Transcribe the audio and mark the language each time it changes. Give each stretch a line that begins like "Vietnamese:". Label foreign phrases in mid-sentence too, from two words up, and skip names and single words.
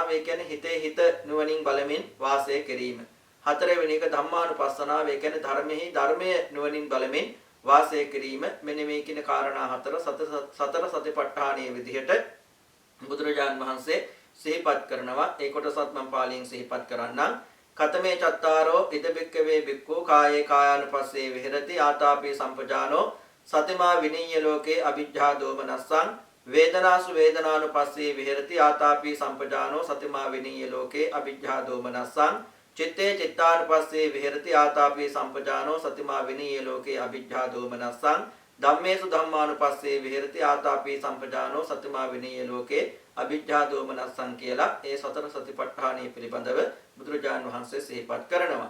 Sinhala: ඒ කියන්නේ හිතේ හිත නුවණින් බලමින් වාසය කිරීම. හතරවෙනි එක ධම්මානුපස්සනාව. ඒ කියන්නේ ධර්මෙහි ධර්මය නුවණින් බලමින් වාසය කිරීම. මෙන්න මේ කියන කාරණා හතර සතර සතිපට්ඨානයේ විදිහට බුදුරජාණන් වහන්සේ සිහිපත් කරනවා. ඒ කොටසත් මම පාලියෙන් සිහිපත් කරන්නම්.
Pali: කතමේ චත්තාරෝ ඉද බික්කවේ බික්ඛෝ කායේ කායානුපස්සේ විහෙරති ආතාපි සම්පජානෝ සතිමා විනීය ලෝකේ අවිජ්ජා දෝමනස්සං වේදනාසු වේදනානුපස්සේ විහෙරති ආතාපි සම්පජානෝ සතිමා විනීය ලෝකේ අවිජ්ජා දෝමනස්සං චිත්තේ චිත්තානුපස්සේ විහෙරති ආතාපි සම්පජානෝ සතිමා විනීය ලෝකේ අවිජ්ජා දෝමනස්සං ධම්මේසු ධම්මානුපස්සේ විහෙරති ආතාපි සම්පජානෝ සතිමා විනීය ලෝකේ අවිජ්ජා දෝමනස්සං
Sinhala: කියලා ඒ සතර සතිපට්ඨානයේ පිළිබඳව බුදුරජාණන් වහන්සේ සිහිපත් කරනවා.